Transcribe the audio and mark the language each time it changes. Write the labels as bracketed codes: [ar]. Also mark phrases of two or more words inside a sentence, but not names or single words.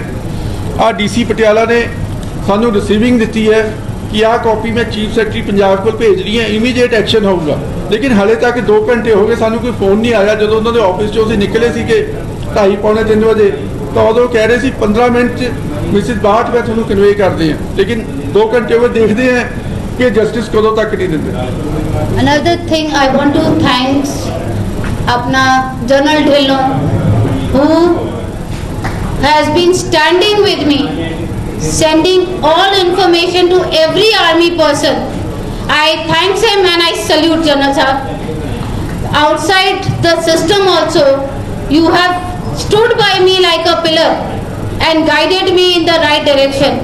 [pa] ਆਹ DC ਪਟਿਆਲਾ ਨੇ ਸਾਨੂੰ ਰਿਸੀਵਿੰਗ ਦਿੱਤੀ ਹੈ ਕਿ ਆਹ ਕਾਪੀ ਮੈਂ [en] chief secretary [pa] ਪੰਜਾਬ ਕੋਲ ਭੇਜ ਰਹੀ ਹਾਂ, [en] immediate action [pa] ਹੋਊਗਾ। ਲੇਕਿਨ ਹਾਲੇ ਤੱਕ 2 ਘੰਟੇ ਹੋ ਗਏ, ਸਾਨੂੰ ਕੋਈ ਫੋਨ ਨਹੀਂ ਆਇਆ। ਜਦੋਂ ਉਹਨਾਂ ਦੇ ਆਫਿਸ 'ਚੋਂ ਅਸੀਂ ਨਿਕਲੇ ਸੀ ਕਿ 2:30 ਪੌਣੇ 3 ਵਜੇ, ਤਾਂ ਉਦੋਂ ਕਹਿ ਰਹੇ ਸੀ 15 ਮਿੰਟ 'ਚ ਮਿਸਿਸ ਬਾਠ ਮੈਂ ਤੁਹਾਨੂੰ ਕਨਵੇ ਕਰਦੇ ਹਾਂ। ਲੇਕਿਨ 2 ਘੰਟੇ ਹੋ ਗਏ, ਦੇਖਦੇ ਹਾਂ ਕਿ ਜਸਟਿਸ ਕਦੋਂ ਤੱਕ ਨਹੀਂ ਦਿੰਦੇ। [en] Another thing I want to thanks अपना जनरल ढिल्लों who has been standing with me sending all information to every army person. I thanks him and I salute General Sahab. Outside the system also, you have stood by me like a pillar and guided me in the right direction.